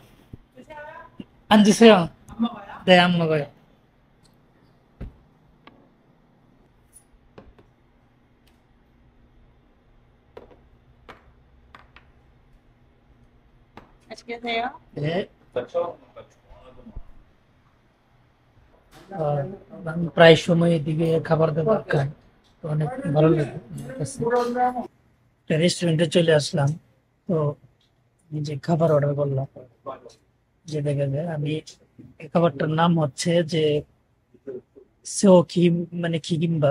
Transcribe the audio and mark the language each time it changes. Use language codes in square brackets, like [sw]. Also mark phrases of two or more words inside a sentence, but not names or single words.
[ko] 드세요? 안 드세요. 안 먹어요? 네, 안 먹어요. 맛있게 드세요. 네. [bn] আমি প্রায় সময় এদিকে খাবার দাবার খাই, তো অনেক ভালো লাগে আমার কাছে। একটা রেস্টুরেন্টে চলে আসলাম, তো নিজে খাবার অর্ডার করলাম। যে দেখা যায় আমি এই খাবারটার নাম হচ্ছে যে সেও খিম, মানে খিকিমবাব।